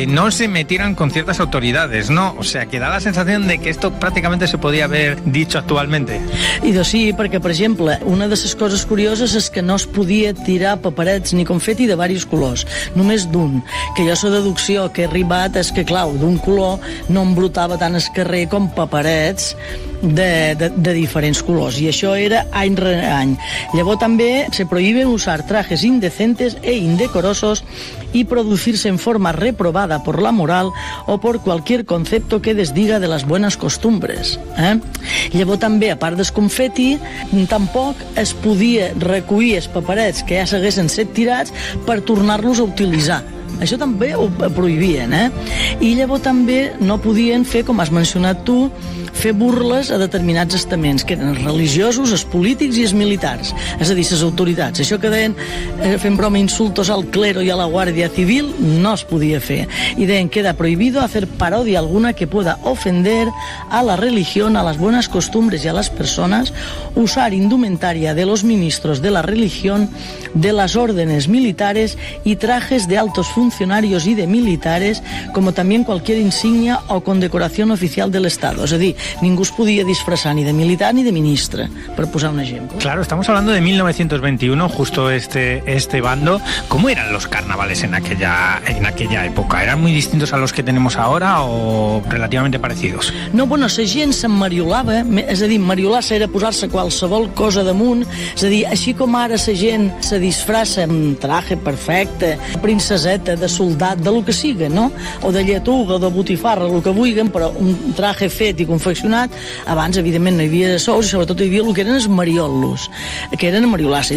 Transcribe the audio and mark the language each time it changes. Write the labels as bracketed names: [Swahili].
[Spanish] no se metieran con ciertas autoridades, ¿no? O sea, que da la sensación de que esto prácticamente se podía haber dicho actualmente. [Catalan] I doncs sí, perquè, per exemple, una de les coses curioses és que no es podia tirar paperets ni confeti de diversos colors, només d'un. Que jo la deducció que he arribat és que, clar, d'un color no embrutava tant el carrer com paperets de diferents colors, i això era any rere any. Llavors també [Spanish] se prohíben usar trajes indecentes e indecorosos i producirse en forma reprobada por la moral o por cualquier concepto que desdiga de las buenas costumbres. [Catalan] Llavors també, a part del confeti, tampoc es podia recollir els paperets que ja s'haguessin set tirats per tornar-los a utilitzar. Això també ho prohibien, I llavors també no podien fer, com has mencionat tu, fer burles a determinats estaments, que eren els religiosos, els polítics i els militars, és a dir, les autoritats. Això que deien, fent broma, insultos al clero i a la Guàrdia Civil, no es podia fer. I deien, [Spanish] queda prohibido hacer parodia alguna que pueda ofender a la religión, a las buenas costumbres y a las personas, usar indumentaria de los ministros de la religión, de las órdenes militares y trajes de altos funcionarios y de militares, como también cualquier insignia o condecoración oficial del Estado. [Catalan] És a dir, ningú es podia disfressar ni de militar ni de ministre, per posar un exemple. [Spanish] Claro, estamos hablando de 1921, justo este bando. ¿Cómo eran los carnavales en aquella época? ¿Eran muy distintos a los que tenemos ahora o relativamente parecidos? [Catalan] No, bueno, la gent s'emmariolava, és a dir, mariolar-se era posar-se qualsevol cosa damunt, és a dir, així com ara la gent se disfressa amb traje perfecte, princeseta, de soldat, de lo que siga, no? O de lletuga, o de botifarra, lo que vulguin, però un traje fet i confeccionat, abans, evidentment, no hi havia sous i sobretot hi havia el que eren els mariollos, que eren a mariolar-se.